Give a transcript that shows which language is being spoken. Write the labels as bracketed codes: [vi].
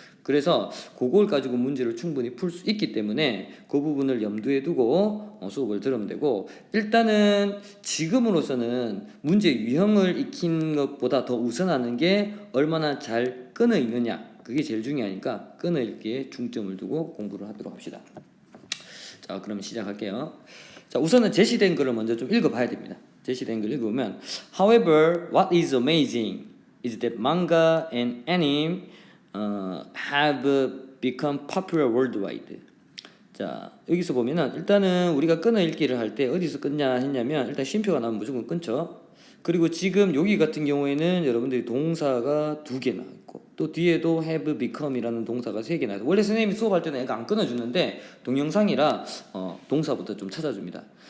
[ko] 그래서 그걸 가지고 문제를 충분히 풀 수 있기 때문에 그 부분을 염두에 두고 수업을 들으면 되고 일단은 지금으로서는 문제 유형을 익힌 것보다 더 우선하는 게 얼마나 잘 끊어 있느냐 그게 제일 중요하니까 끊어 읽기에 중점을 두고 공부를 하도록 합시다. 자, 그럼 시작할게요. 자, 우선은 제시된 글을 먼저 좀 읽어봐야 됩니다. 제시된 글 읽으면 [en] However, what is amazing is that manga and anime have become popular worldwide. [ko] 자, 여기서 보면은 일단은 우리가 끊어 읽기를 할 때 어디서 끊냐 했냐면 일단 쉼표가 나오면 무조건 끊죠. 그리고 지금 여기 같은 경우에는 여러분들이 동사가 2개나 있고 또 뒤에도 have become이라는 동사가 3개나 있고 원래 선생님이 수업할 때는 애가 안 끊어주는데 동영상이라 동사부터 좀 찾아줍니다.